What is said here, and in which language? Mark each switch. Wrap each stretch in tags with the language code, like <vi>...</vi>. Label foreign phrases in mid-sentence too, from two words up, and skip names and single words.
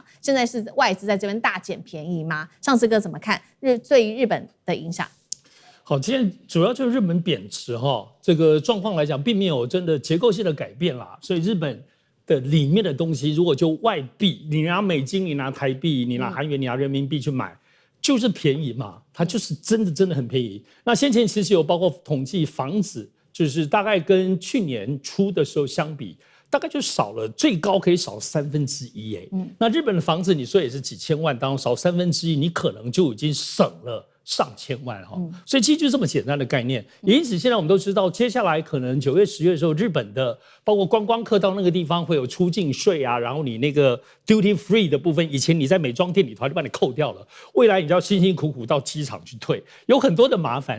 <zh>現在是外資在這邊大撿便宜嗎？上次哥怎麼看對於日本的影響？好，今天主要就是日本貶值這個狀況來講，並沒有真的結構性的改變啦，所以日本的裡面的東西，如果就外幣，你拿美金，你拿台幣，你拿韓元，你拿人民幣去買，就是便宜嘛，它就是真的很便宜。那先前其實有包括統計房子，就是大概跟去年初的時候相比，大概就少了，最高可以少1/3。那日本的房子你說也是幾千萬，當中少1/3，你可能就已經省了上千萬所以其實就這麼簡單的概念。也因此，現在我們都知道，接下來可能9月、10月的時候，日本的包括觀光客到那個地方會有出境稅然後你那個</zh> <en>duty free</en> <zh>的部分，以前你在美妝店裡頭就把你扣掉了，未來你就要辛辛苦苦到機場去退，有很多的麻煩。</zh>